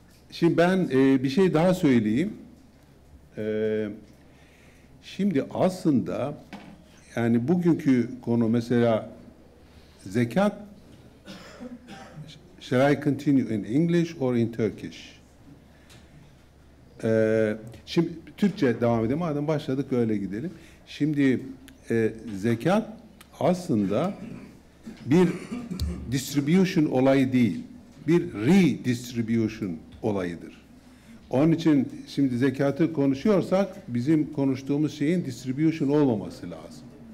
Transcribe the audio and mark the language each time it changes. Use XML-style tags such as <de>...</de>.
<tr>Şimdi ben bir şey daha söyleyeyim. Şimdi aslında yani bugünkü konu mesela zekat.</tr> <en>Shall I continue in English or in Turkish?</en> <tr>Şimdi Türkçe devam edelim. Madem başladık öyle gidelim. Şimdi zekat aslında bir distribution olayı değil, bir redistribution olayıdır. Onun için şimdi zekatı konuşuyorsak bizim konuştuğumuz şeyin distribution olmaması lazım.</tr>